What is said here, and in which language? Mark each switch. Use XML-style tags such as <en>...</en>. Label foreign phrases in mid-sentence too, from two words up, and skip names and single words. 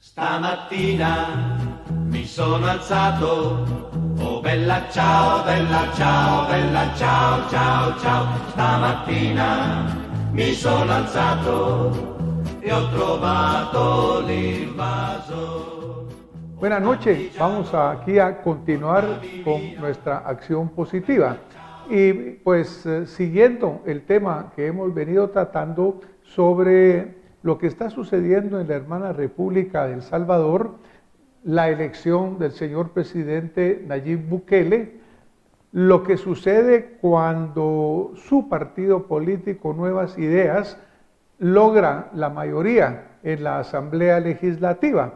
<it>Stamattina mi sono alzato, oh bella ciao, bella ciao, bella ciao, ciao, ciao. Stamattina mi sono alzato e ho trovato l'invaso.</it> <es>Buenas noches, vamos aquí a continuar con nuestra acción positiva y pues siguiendo el tema que hemos venido tratando sobre lo que está sucediendo en la hermana República de El Salvador, la elección del señor presidente Nayib Bukele, lo que sucede cuando su partido político Nuevas Ideas logra la mayoría en la Asamblea Legislativa.</es>